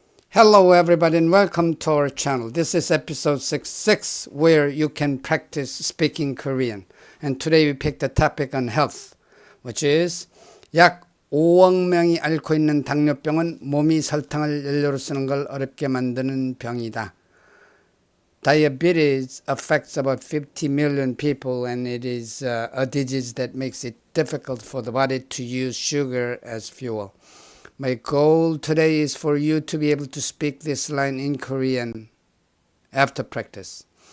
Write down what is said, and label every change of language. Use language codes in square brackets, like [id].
[en] Hello everybody and welcome to our channel. This is episode 66 where you can practice speaking Korean. And today we picked a topic on health, which is [ko] 약 5억 명이 앓고 있는 당뇨병은 몸이 설탕을 연료로 쓰는 걸 어렵게 만드는 병이다. [en] Diabetes affects about 50 million people and it is a disease that makes it difficult for the body to use sugar as fuel. My goal today is for you to be able to speak this line in Korean after practice.